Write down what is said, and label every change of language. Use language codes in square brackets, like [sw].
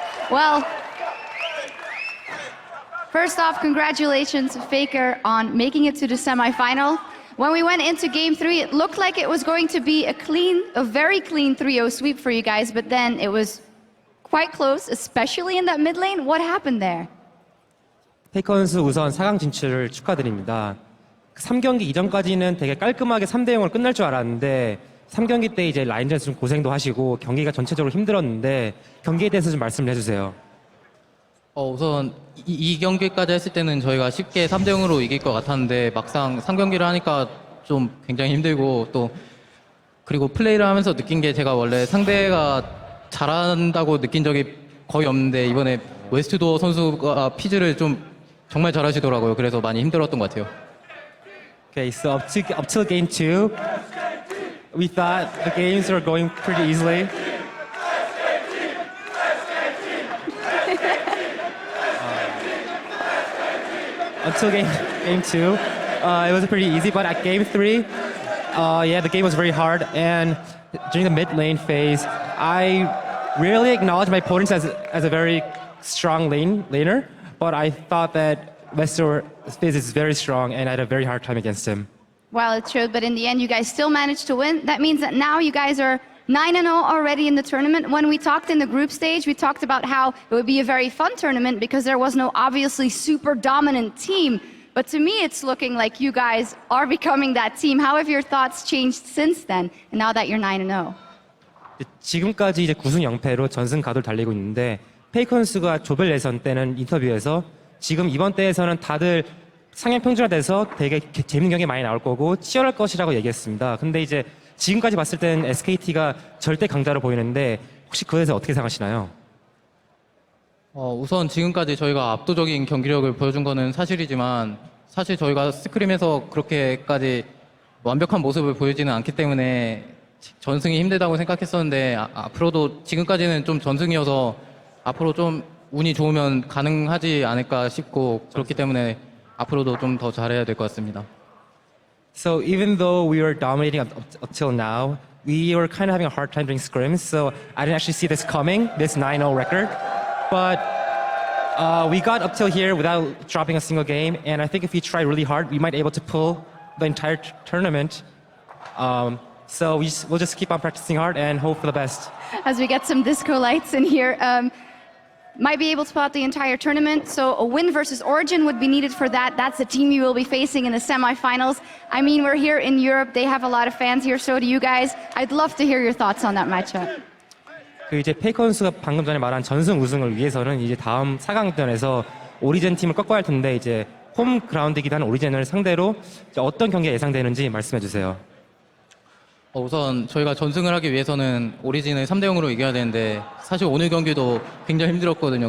[en] Well, first off, congratulations, Faker, on making it to the semifinal. When we went into game 3, it looked like it was going to be a very clean 3-0 sweep for you guys, but then it was quite close, especially in that mid lane. What happened there? [ko] 페이커 선수 우선 4강 진출을 축하드립니다. 3경기 이전까지는 되게 깔끔하게 3대 0으로 끝날 줄 알았는데 3경기 때 이제 라인전에서 좀 고생도 하시고 경기가 전체적으로 힘들었는데 경기에 대해서 좀 말씀을 해주세요. 우선 이 경기까지 했을 때는 저희가 쉽게 3대 0으로 이길 것 같았는데 막상 3경기를 하니까 좀 굉장히 힘들고 또 그리고 플레이를 하면서 느낀 게 제가 원래 상대가 잘한다고 느낀 적이 거의 없는데 이번에 웨스트도어 선수가 피즈를 좀 정말 잘하시더라고요. 그래서 많이 힘들었던 것 같아요. [en] Okay, so up till game 2, we thought the games were going pretty easily. Until game 2, it was pretty easy, but at game 3, the game was very hard, and during the mid lane phase, I rarely acknowledged my opponents as a very strong laner, but I thought that Westdoor is very strong, and I had a very hard time against him. Well, it showed, but in the end, you guys still managed to win. That means that now you guys are 9-0 already in the tournament. When we talked in the group stage, we talked about how it would be a very fun tournament because there was no obviously super dominant team. But to me, it's looking like you guys are becoming that team. How have your thoughts changed since then, and now that you're 9-0? [ko] 지금까지 이제 9승 0패로 전승 가도를 달리고 있는데 페이커 선수가 조별 예선 때는 인터뷰에서 지금 이번 대회에서는 다들 상향 평준화돼서 되게 재밌는 경기 많이 나올 거고 치열할 것이라고 얘기했습니다. 근데 이제 지금까지 봤을 때는 SKT가 절대 강자로 보이는데 혹시 그에 대해서 어떻게 생각하시나요? 우선 지금까지 저희가 압도적인 경기력을 보여준 거는 사실이지만 사실 저희가 스크림에서 그렇게까지 완벽한 모습을 보여지는 않기 때문에 전승이 힘들다고 생각했었는데 앞으로도 지금까지는 좀 전승이어서 앞으로 좀 운이 좋으면 가능하지 않을까 싶고 그렇기 때문에 앞으로도 좀 더 잘해야 될 것 같습니다. [en] So even though we were dominating up till now, we were kind of having a hard time during scrims, so I didn't actually see this coming, this 9-0 record. But we got up till here without dropping a single game, and I think if we try really hard, we might be able to pull the entire tournament. So we'll just keep on practicing hard and hope for the best. As we get some disco lights in here. might be able to pull out the entire tournament. So a win versus Origin would be needed for that. That's the team you will be facing in the semifinals. I mean, we're here in Europe. They have a lot of fans here. So do you guys. I'd love to hear your thoughts on that matchup. [ko] 그 이제 페이커 선수가 방금 전에 말한 전승 우승을 위해서는 이제 다음 4강전에서 오리진 팀을 꺾어야 할 텐데 이제 홈 그라운드이기도 한 오리진을 상대로 이제 어떤 경기가 예상되는지 말씀해 주세요. 우선 저희가 전승을 하기 위해서는 오리진을 3대 0으로 이겨야 되는데 사실 오늘 경기도 굉장히 힘들었거든요.